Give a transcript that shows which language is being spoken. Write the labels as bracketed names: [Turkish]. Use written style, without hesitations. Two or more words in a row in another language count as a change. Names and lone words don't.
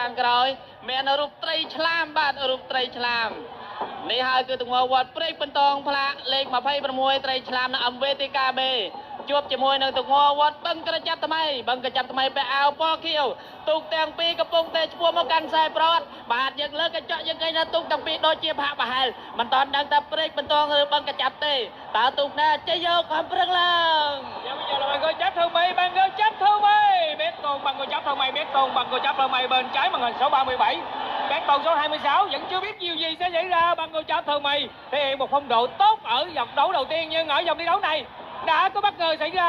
[Khmer] ងក្រោយមានរូបត្រីឆ្លាមបាទរូបត្រីឆ្លាមនេះហើយគឺទងវត្តព្រែកបន្ទងផ្លាកលេខ26ត្រីឆ្លាមនៅអំវេទិកាបេជួបជាមួយនឹងទងវត្តបឹងកញ្ចាំថ្មីពាក់អាវពណ៌ខៀវទូកទាំងពីរកំពុងតែឈ្មោះមកកាន់ខ្សែប្រវត្តិបាទយើងលើកកញ្ចក់យើងឃើញថាទូកទាំងពីរដូចជាផាកប្រហែលមិនតាន់ដឹងថាព្រែកបន្ទងឬបឹងកញ្ចាំទេតើទូកណាចេញយកខំប្រឹងឡើង [Vietnamese] bây giờ là bạn cô chấp thương mây Bé Tôn bằng cô chấp thương mây bên trái màn hình số 37. Bé Tôn số 26 vẫn chưa biết điều gì sẽ xảy ra. Bằng cô chấp thương mây thể hiện một phong độ tốt ở vòng đấu đầu tiên, nhưng ở vòng thi đấu này đã có bất ngờ xảy ra.